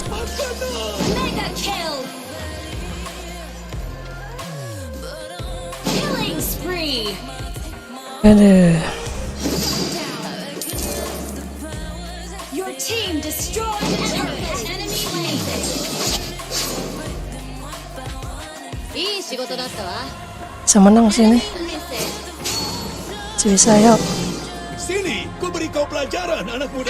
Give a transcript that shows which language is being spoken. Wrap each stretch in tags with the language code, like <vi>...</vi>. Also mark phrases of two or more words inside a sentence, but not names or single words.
<en>Mega kill. Killing spree.</en> <id>Aduh.</id> <en>Your team destroyed a turret. Enemy lane.</en> <ja>いい仕事だったわ。</ja> <id>Bisa menang sini. Bisa yuk. Sini, ku beri kau pelajaran, anak muda.</id>